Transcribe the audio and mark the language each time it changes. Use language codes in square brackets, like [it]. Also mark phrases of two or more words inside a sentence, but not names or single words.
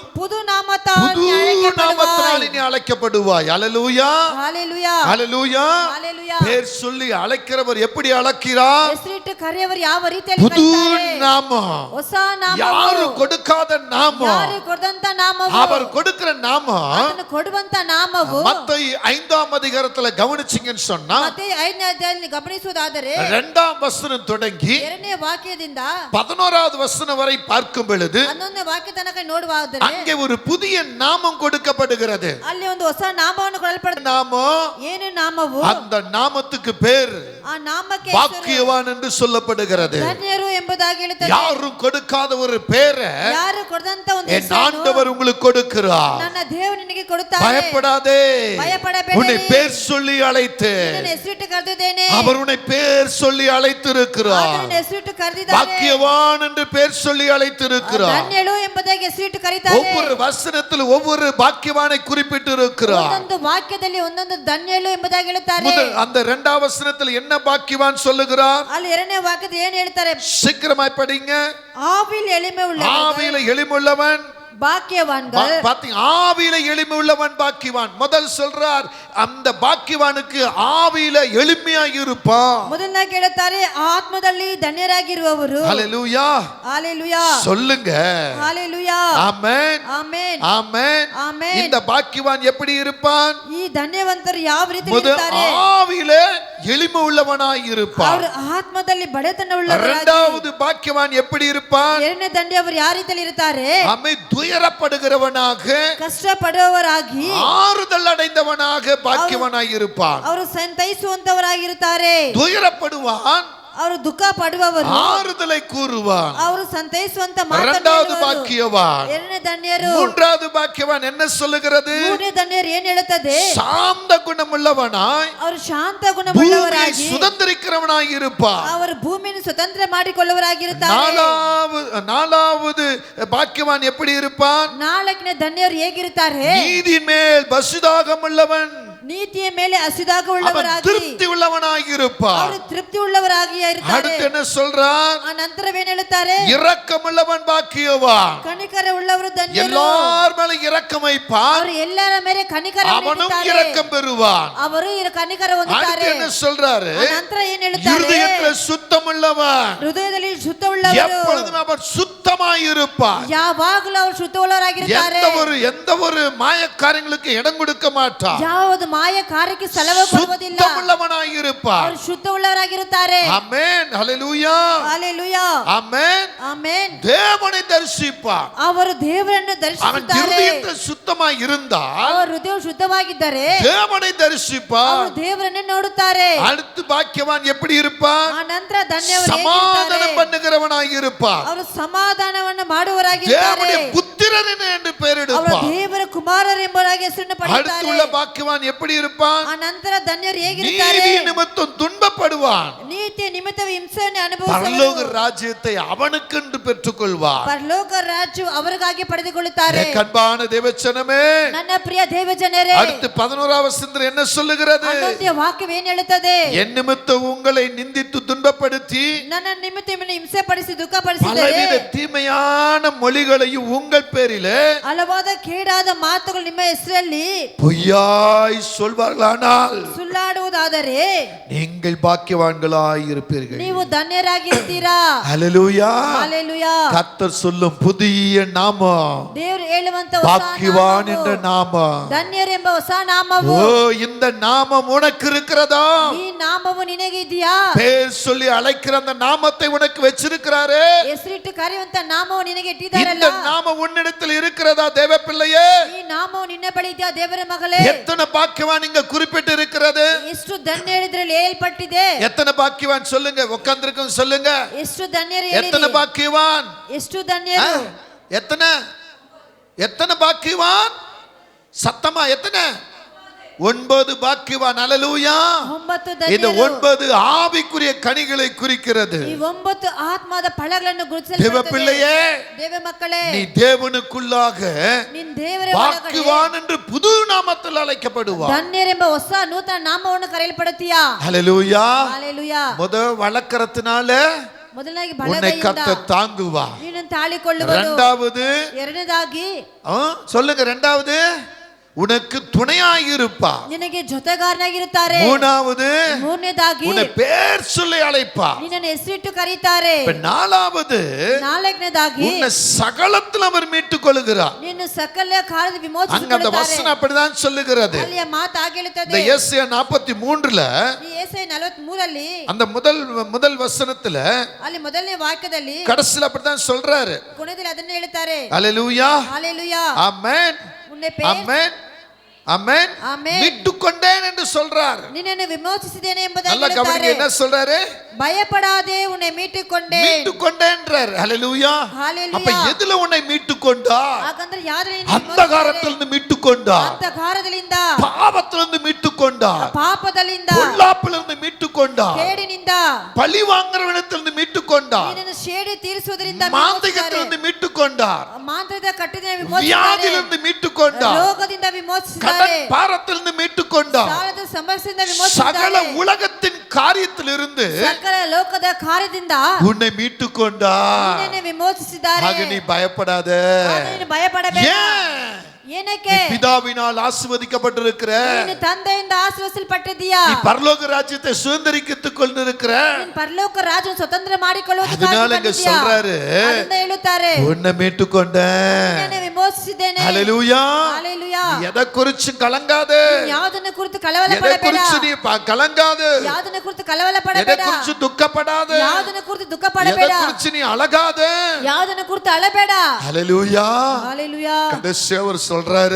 [ta] புது நாமத்தால் புது நாமத்தால் நீ அழைக்கப்படுவாய். ஹalleluya. ஹalleluya. ஹalleluya. ஹalleluya. பேர் சொல்லி அழைக்கிறவர் எப்படி அழைக்கிறார்? [kn] ಹೆಸರಿಟ್ಟು ಕರೆಯವರು ಯಾವ ರೀತಿಯಲ್ಲಿ [ta] புது [kn] ಕರೆಯುತ್ತಾರೆ? [ta] நாமம், [kn] ಹೊಸ ನಾಮವು, [ta] யாரு கொடுக்காத நாமம், [kn] ಯಾರು ಕೊಡದಂತ ನಾಮವು, [ta] அவர் கொடுக்கிற நாமம். [kn] ಅದನ್ನು ಕೊಡುವಂತ ನಾಮವು. [ta] மத்தேயு 5ஆம் அதிகாரத்துல கவனிச்சீங்கன்னு சொன்னா, [kn] ಮತ್ತೆ 5ನೇ ಅಧ್ಯಾಯದಲ್ಲಿ ಗಮನಿಸುವುದಾದರೆ [ta] 2ஆம் வசனம் தொடங்கி [kn] 2ನೇ ವಾಕ್ಯದಿಂದ [ta] 11வது வசனம் வரை பார்க்கும் பொழுது [kn] 11ನೇ ವಾಕ್ಯ ತನಕ ನೋಡುವುದಾದರೆ [ta] அங்கே ஒரு புதிய நாமம் கொடுக்கப்படுகிறது. [kn] ಅಲ್ಲಿ ಒಂದು ಹೊಸ ನಾಮವನ್ನು ಕೊಡಲ್ಪಡುತ್ತದೆ. [ta] நாமம், [kn] ಏನು ನಾಮವು? [ta] அந்த நாமத்துக்கு பேர் [kn] ಆ ನಾಮಕ್ಕೆ ಹೆಸರು [ta] பாக்கியவான் என்று சொல்லப்படுகிறது. [kn] ಧನ್ಯರು ಎಂಬುದಾಗಿ ಹೇಳುತ್ತದೆ. [ta] யாரும் கொடுக்காத ஒரு பேரை [kn] ಯಾರು ಕೊಡದಂತ ಒಂದು [ta] என் [kn] ಹೆಸರನ್ನು [ta] ஆண்டவர் உங்களுக்கு கொடுக்கிறார். [kn] ನನ್ನ ದೇವರು ನಿನಗೆ ಕೊಡುತ್ತಾರೆ. [ta] பயப்படாதே, [kn] பயப்படಬೇಡಿರಿ. [ta] உன்னை பேர் சொல்லி அழைத்து, [kn] ನಿನ್ನನ್ನು ಹೆಸರಿಟ್ಟು ಕರೆದಿದ್ದೇನೆ. [ta] அவர் உன்னை பேர் சொல்லி அழைத்திருக்கிறார். [kn] ಆತನನ್ನು ಹೆಸರಿಟ್ಟು ಕರೆದಿದ್ದಾರೆ. [ta] பாக்கியவான் என்று பேர் சொல்லி அழைத்திருக்கிறார். [kn] ಧನ್ಯಳು ಎಂಬುದಾಗಿ ಹೆಸರಿಟ್ಟು ಕರೀತಾರೆ. [ta] ஒவ்வொரு வசனத்தில் ஒவ்வொரு பாக்கியவானை குறிப்பிட்டு இருக்கிறார். [kn] ಒಂದೊಂದು ವಾಕ್ಯದಲ್ಲಿ ಒಂದೊಂದು ಧನ್ಯಳು ಎಂಬುದಾಗಿ ಹೇಳುತ್ತಾರೆ. [ta] அந்த 2ஆம் வசனத்தில் என்ன பாக்கியவான் சொல்லுகிறார்? [kn] ಅಲ್ಲಿ 2ನೇ ವಾಕ್ಯದಲ್ಲಿ ಏನು ಹೇಳ್ತಾರೆ? [ta] சீக்கிரமாய் படிங்க. ஆவியில் எளிமை உள்ளவர்கள் ஆவியில எளிமையுள்ளவன் பாக்கியவான்கள். பாத்தீங்க, ஆவியில எளிமை உள்ளவன் பாக்கியவான். முதல் சொல்றார், அந்த பாக்கியவானுக்கு ஆவியில எளிமையாய் இருப்பான். [kn] ಮೊದಲನಾಗಿ ಹೇಳುತ್ತಾರೆ, ಆತ್ಮದಲ್ಲಿ ಧನ್ಯರಾಗಿರುವವರು. [ta] ஹalleluya. ஹalleluya. சொல்லுங்க. ஹalleluya. ஆமென். ஆமென். ஆமென். ஆமென். இந்த பாக்கியவான் எப்படி இருப்பான்? [kn] ಈ ಧನ್ಯವಂತರು ಯಾವ ರೀತಿ [ta] முதல் [kn] ಇರುತ್ತಾರೆ? [ta] ஆவியில எளிமை உள்ளவனாய் இருப்பான். [kn] ಅವರು ಆತ್ಮದಲ್ಲಿ ಬಡತನ ಉಳ್ಳವರಾಗಿ. [ta] இரண்டாவது பாக்கியவான் எப்படி இருப்பான்? [kn] 2ನೇ ಧನ್ಯವರು ಯಾವ ರೀತಿಯಲ್ಲಿ ಇರುತ್ತಾರೆ? [ta] அமை துயரப்படுகிறவனாக, [kn] ಕಷ್ಟಪಡುವವರಾಗಿ, [ta] ஆறுதல் அடைந்தவனாக பாக்கியவனாய் இருப்பான். [kn] ಅವರು ಸಂತೈಸುವಂತವರಾಗಿರುತ್ತಾರೆ. [ta] துயரப்படுவான், [kn] ಅವರು ದುಃಖ ಪಡುವವರು, [ta] ஆறுதலை கூறுவான். [kn] ಅವರು ಸಂತೈಸುವಂತ [ta] இரண்டாவது [kn] ಮಾತನ್ನು [ta] பாக்கியவான். [kn] 2ನೇ ಧನ್ಯರು. [ta] மூன்றாவது பாக்கியவான் என்ன சொல்லுகிறது? [kn] 3ನೇ ಧನ್ಯರು ಏನು ಹೇಳುತ್ತದೆ? [ta] சாந்த குணமுள்ளவனாய், [kn] ಅವರು ಶಾಂತ [ta] பூமியை [kn] ಗುಣವುಳ್ಳವರಾಗಿ, [ta] சுதந்திரிக்கிறவனாய் இருப்பான். [kn] ಅವರು ಭೂಮಿಯನ್ನು ಸ್ವತಂತ್ರ ಮಾಡಿಕೊಳ್ಳುವವರಾಗಿರುತ್ತಾರೆ. [ta] நாலாவது பாக்கியவான் எப்படி இருப்பான்? [kn] 4ನೇ ಧನ್ಯರು ಹೇಗಿರುತ್ತಾರೆ? [ta] நீதி மேல் பசுதாகம் உள்ளவன். [kn] ನೀತಿಯ ಮೇಲೆ ಹಸಿದಾಗ [ta] அவன் [kn] ಉಳ್ಳವರಾಗಿ [ta] திருப்தி உள்ளவனாய் இருப்பான். [kn] ಅವರು ತೃಪ್ತಿ ಉಳ್ಳವರಾಗಿ ಇರುತ್ತಾರೆ. [ta] அடுத்து என்ன சொல்றான்? [kn] ಆ ನಂತರವೇನು ಹೇಳುತ್ತಾರೆ? [ta] இரக்கமுள்ளவன் பாக்கியவான். [kn] ಕನಿಕರ ಉಳ್ಳವರು ಧನ್ಯರು. [ta] எல்லார் மேல இரக்கம் வைப்பான். [kn] ಅವರು ಎಲ್ಲರ ಮೇಲೆ ಕನಿಕರವನ್ನು [ta] அவனும் [kn] ಇಡುತ್ತಾರೆ. [ta] இரக்கம் பெறுவான். [kn] ಅವರು ಕನಿಕರ [ta] அடுத்து [kn] ಹೊಂದುತ್ತಾರೆ. [ta] என்ன சொல்றாரு? [kn] ಆ ನಂತರ ಏನು ಹೇಳುತ್ತಾರೆ? [ta] இருதயத்தில் சுத்தமுள்ளவன். [kn] ಹೃದಯದಲ್ಲಿ ಶುದ್ಧವುಳ್ಳವರು. [ta] எப்பொழுதும் அவன் சுத்தமாய் இருப்பான். [kn] ಯಾವಾಗಲೂ ಅವರು ಶುದ್ಧವುಳ್ಳವರಾಗಿರುತ್ತಾರೆ. [ta] எந்த ஒரு மாயக்காரங்களுக்கு இடம் கொடுக்க மாட்டான். [kn] ಯಾವುದು ಮಾಯ ಕಾರ್ಯಕ್ಕೆ ಸ್ಥಳವ ಕೊಡುವುದಿಲ್ಲ. [ta] சுத்தமுள்ளவனாய் இருப்பான். [kn] ಅವರು ಶುದ್ಧವುಳ್ಳವರಾಗಿರುತ್ತಾರೆ. [ta] ஆமென். ஹல்லேலூயா. ஹalleluya. ஆமென். [kn] ಆಮೆನ್. [ta] தேவனை தரிசிப்பான். [kn] ಅವರು ದೇವರನ್ನು [ta] அவன் [kn] ದರ್ಶಿಸುತ್ತಾರೆ. [ta] இருதயத்தில் சுத்தமாய் இருந்தால் [kn] ಅವರ ಹೃದಯವು ಶುದ್ಧವಾಗಿದ್ದರೆ [ta] தேவனை தரிசிப்பான். [kn] ಅವರು ದೇವರನ್ನು ನೋಡುತ್ತಾರೆ. [ta] அடுத்து பாக்கியவான் எப்படி இருப்பான்? [kn] ಆ ನಂತರ ಧನ್ಯವರು [ta] சமாதானம் பண்ணுகிறவனாய் இருப்பான். [kn] ಅವರು ಸಮಾಧಾನವನ್ನು ಮಾಡುವವರಾಗಿರುತ್ತಾರೆ. [ta] தேவனுடைய புத்திரன் என்று [kn] ಅವರು [ta] பெயரிடுப்பான். [kn] ದೇವರ ಕುಮಾರರೆಂಬುದಾಗಿ ಹೆಸರನ್ನು ಪಡೆಯುತ್ತಾರೆ. [ta] அடுத்துள்ள பாக்கியவான் எப்படி இருப்பான்? [kn] ಆ ನಂತರ ಧನ್ಯರು ಹೇಗಿರುತ್ತಾರೆ? [ta] நீதி நிமித்தம் துன்பப்படுவான். [kn] ನೀತಿಯ ನಿಮಿತ್ತ ಹಿಂಸೆಯನ್ನು [ta] பரலோக [kn] ಅನುಭವಿಸುವರು. [ta] ராஜ்யத்தை அவனுக்கென்று பெற்றுக்கொள்வான். [kn] ಪರಲೋಕ ರಾಜ್ಯವು ಅವರಿಗಾಗಿ ಪಡೆದುಕೊಳ್ಳುತ್ತಾರೆ. [ta] கண்பான தேவச்சனமே, [kn] ನನ್ನ ಪ್ರಿಯ ದೇವ ಜನರೇ, [ta] அடுத்து 11வது வசனம் என்ன சொல்லுகிறது? [kn] ಹನ್ನೊಂದನೆಯ ವಾಕ್ಯವು ಏನು ಹೇಳುತ್ತದೆ? [ta] என் நிமித்தம் உங்களை நிந்தித்து துன்பப்படுத்தி [kn] ನನ್ನ ನಿಮಿತ್ತ ನಿಮ್ಮನ್ನು ಹಿಂಸೆ ಪಡಿಸಿ ದುಃಖಪಡಿಸಿದರೆ [ta] பலவித தீமையான மொழிகளையும் உங்கள் பேரிலே [kn] ಹಲವಾದ ಕೇಡಾದ ಮಾತುಗಳು ನಿಮ್ಮ ಹೆಸರಲ್ಲಿ [ta] பொய்யாய் சொல்வார்களானால் [kn] ಸುಳ್ಳಾಡುವುದಾದರೆ [ta] நீங்கள் பாக்கியவான்களாய் இருப்பீர்கள். [kn] ನೀವು ಧನ್ಯರಾಗಿರ್ತೀರಾ. [ta] ஹல்லேலூயா. ஹalleluya. கர்த்தர் சொல்லும் புதிய நாமம் [kn] ದೇವರು ಹೇಳುವಂತ ಹೊಸ [ta] பாக்கியவான் என்ற [kn] ನಾಮವು, [ta] நாமம். [kn] ಧನ್ಯರೆಂಬ ಹೊಸ ನಾಮವು. [ta] ஓ, இந்த நாமம் உனக்கு இருக்கிறதா? [kn] ಈ ನಾಮವು ನಿನಗೆ ಇದೆಯಾ? [ta] பேர் சொல்லி அழைக்கிற அந்த நாமத்தை உனக்கு வச்சிருக்கிறாரே. [kn] ಹೆಸರಿಟ್ಟು ಕರೆಯುವಂತ ನಾಮವು ನಿನಗೆ [ta] இந்த [kn] ಇಟ್ಟಿದ್ದಾರಲ್ಲ, [ta] நாமம் உன்னிடத்தில் இருக்கிறதா தேவ பிள்ளையே? [kn] ಈ ನಾಮವು ನಿನ್ನ ಬಳಿ ಇದೆಯಾ ದೇವರ ಮಗಳೇ? [ta] எத்தனை பாக்கியவான் இங்க குறிப்பிட்டு இருக்கிறது? [kn] ಎಷ್ಟು ಧನ್ಯ ಹೇಳಿದ್ರಲ್ಲಿ ಹೇಳ್ಪಟ್ಟಿದೆ. [ta] எத்தனை பாக்கியவான் சொல்லுங்க, உட்கார்ந்திருக்கும் சொல்லுங்க. [kn] ಎಷ್ಟು ಧನ್ಯರು [ta] எத்தனை [kn] ಹೇಳಿರಿ? [ta] பாக்கியவான்? [kn] ಎಷ್ಟು ಧನ್ಯರು? [ta] எத்தனை எத்தனை பாக்கியவான்? சத்தமா எத்தனை? 9 பாக்கியவான். ஹல்லேலூயா. 9 இந்த [kn] ಧನ್ಯರು. [ta] 9 ஆவிக்குரிய கனிகளை குறிக்கிறது. [kn] ಈ 9 ಆತ್ಮದ ಫಲಗಳನ್ನು [ta] தேவ [kn] ಗುರುತಿಸಲ್ಪಡುತ್ತದೆ. [ta] பிள்ளையே, [kn] ದೇವ ಮಕ್ಕಳೇ, [ta] நீ தேவனுக்குள்ளாக [kn] ನಿನ್ನ ದೇವರ ಒಳಗಡೆ [ta] பாக்கியவான் என்று புது நாமத்தில் அழைக்கப்படுவார். [kn] ಧನ್ಯರೆಂಬ ಹೊಸ ನೂತನ ನಾಮವನ್ನು ಕರೆಯಲ್ಪಡುತ್ತೀಯಾ? [ta] ஹல்லேலூயா. ஹalleluya. வளர்க்கறதுனால [kn] ಮೊದಲನಾಗಿ [ta] உன்னை [kn] ಬಲಗೈಯಿಂದ [ta] கர்த்தர் தாங்குவார். [kn] ನೀನು ತಾಳಿಕೊಳ್ಳುವುದು. [ta] இரண்டாவது, [kn] ಎರಡನೇದಾಗಿ [ta] சொல்லுங்க, இரண்டாவது உனக்கு துணையாயிருப்பார். [kn] ನಿನಗೆ ಜೊತೆಗಾರನಾಗಿರುತ್ತಾರೆ. [ta] மூணாவது, [kn] ಮೂರನೇದಾಗಿ [ta] உன்னை பேர் சொல்லி அழைப்பார். [kn] ನಿನ್ನನ್ನು ಹೆಸರಿಟ್ಟು ಕರೀತಾರೆ. [ta] நாலாவது, [kn] ನಾಲ್ಕನೇದಾಗಿ [ta] உன்னை சகலத்தில் அவர் மீட்டுக் கொள்கிறார். [kn] ನಿನ್ನ ಸಕಲ ಕಾಲದ [ta] அங்க அந்த [kn] ವಿಮೋಚಿಸಿಕೊಳ್ಳುತ್ತಾರೆ. [ta] வசனம் அப்படிதான் சொல்லுகிறது. [kn] ಅಲ್ಲಿಯ ಮಾತು [ta] இந்த [kn] ಆಗಿರುತ್ತದೆ. [ta] ஏசாயா 43ல [kn] ಈ ಯೆಶಾಯ 43ರಲ್ಲಿ [ta] அந்த முதல் வசனத்துல [kn] ಅಲ್ಲಿ ಮೊದಲನೇ ವಾಕ್ಯದಲ್ಲಿ [ta] கடைசில அப்படிதான் சொல்றாரு. [kn] ಕೊನೆಯಲ್ಲಿ ಅದನ್ನ ಹೇಳ್ತಾರೆ. [ta] ஹல்லேலூயா. ஹalleluya. ஆமென். உன்னை பேர் ஆமென். ஆமென். ஆமென். மீட்டுக் கொண்டேன் என்று சொல்றார். [kn] ನಿನ್ನನ್ನು ವಿಮೋಚಿಸಿದ್ದೇನೆ ಎಂಬುದಾಗಿ [ta] நல்லா கவனிங்க, [kn] ಹೇಳುತ್ತಾರೆ. [ta] என்ன சொல்றாரு? பயப்படாதே, உன்னை மீட்டுக்கொண்டேன். மீட்டுக் கொண்டேன்றார். ஹல்லேலூயா. ஹalleluya. அப்ப எதுல உன்னை மீட்டுக் கொண்டார்? [kn] ಹಾಗಂದ್ರೆ ಯಾವ್ದ್ರಲ್ಲಿ [ta] அந்தகாரத்திலிருந்து மீட்டுக் கொண்டார். [kn] ಅಂತಕಾರದಿಂದ, [ta] பாவத்திலிருந்து மீட்டுக் கொண்டார். [kn] ಪಾಪದಲ್ಲಿಂದ, [ta] பொல்லாப்பிலிருந்து மீட்டுக் கொண்டார். [kn] ಕೇಡಿನಿಂದ, [ta] பழி வாங்குறவனிடத்திலிருந்து மீட்டுக் கொண்டார். [kn] ನಿನ್ನನ್ನು ಶೇಡಿ ತೀರಿಸುವುದರಿಂದ [ta] மாந்திகத்திலிருந்து மீட்டுக் கொண்டார். [kn] ಮಾಂತ್ರದ ಕಟ್ಟಿದ ವಿಮೋಚಿಸಿದ್ದಾರೆ. [ta] வியாதியிலிருந்து மீட்டுக் கொண்டார். [kn] ರೋಗದಿಂದ ವಿಮೋಚಿಸಿದ್ದಾರೆ. [ta] கடன் பாரத்திலிருந்து மீட்டுக் கொண்டார். [kn] ಸಾಲದ ಸಮಸ್ಯೆಯಿಂದ [ta] சகல [kn] ವಿಮೋಚಿಸಿದ್ದಾರೆ. [ta] உலகத்தின் காரியத்திலிருந்து [kn] ಸಕಲ ಲೋಕದ ಕಾರ್ಯದಿಂದ [ta] உன்னை மீட்டுக் கொண்டார். [kn] ನಿನ್ನನ್ನು ವಿಮೋಚಿಸಿದ್ದಾರೆ. [ta] ஆக நீ பயப்படாத. [kn] ಆಗ ನೀನು ಭಯಪಡಬೇಡ. [ta] ஏன்? [kn] ಏನಕ್ಕೆ? [ta] நீ பிதாவினால் ஆசீர்வதிக்கப்பட்டிருக்கிற. [kn] ನೀನು ತಂದೆಯಿಂದ ಆಶೀರ್ವದಿಸಲ್ಪಟ್ಟಿದ್ದೀಯಾ. [ta] நீ பரலோக ராஜ்யத்தை சுதந்தரித்துக் கொண்டிருக்கிற. [kn] ನೀನು ಪರಲೋಕ ರಾಜ್ಯವನ್ನು ಸ್ವತಂತ್ರ ಮಾಡಿಕೊಳ್ಳುವುದಕ್ಕಾಗಿ [ta] அதனால இங்க [kn] ಬಂದಿದ್ದೀಯಾ. [ta] சொல்றாரு, [kn] ಅದನ್ನ ಹೇಳುತ್ತಾರೆ, [ta] உன்னை மீட்டுக் கொண்டேன். [kn] ನಿನ್ನನ್ನು ವಿಮೋಚಿಸಿದ್ದೇನೆ. [ta] ஹல்லேலூயா. ஹalleluya. எதை குறிச்சு கலங்காத. [kn] ಯಾವುದನ್ನ ಕುರಿತು ಕಳವಳ [ta] எதை [kn] ಪಡಬೇಡ. [ta] குறிச்சு நீ கலங்காத. [kn] ಯಾವುದನ್ನ ಕುರಿತು ಕಳವಳ [ta] எதை [kn] ಪಡಬೇಡ. [ta] குறிச்சு துக்கப்படாத. [kn] ಯಾವುದನ್ನ ಕುರಿತು ದುಃಖ [ta] எதை [kn] ಪಡಬೇಡ. [ta] குறிச்சு நீ அழகாத. [kn] ಯಾವುದನ್ನ ಕುರಿತು ಅಳಬೇಡ. [ta] ஹல்லேலூயா. ஹalleluya. கடைசியா அவர் சொல்றாரு,